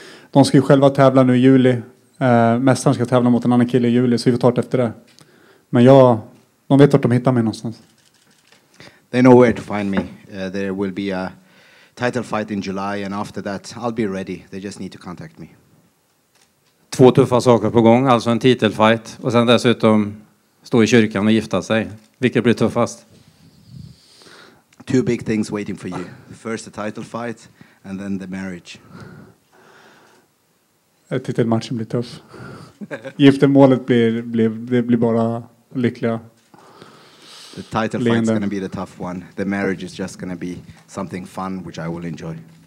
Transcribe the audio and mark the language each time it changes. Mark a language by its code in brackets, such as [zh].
[sv] De ska ju själva tävla nu i juli. Mästaren ska tävla mot en annan kille i juli, så vi får ta det efter det. Men de vet vart de hittar mig någonstans. [en] They know where to find me. There will be a title fight in July, and after that I'll be ready. They just need to contact me. [sv] 2 tuffa saker på gång, alltså en titelfight och sen dessutom stå i kyrkan och gifta sig. Vilket blir tuffast? [en] 2 big things waiting for you. First the title fight and then the marriage. [sv] Titelmatchen blir tuff. Giftermålet blir bara lyckliga. [en] The title fight is going to be the tough one. The marriage is just going to be something fun, which I will enjoy.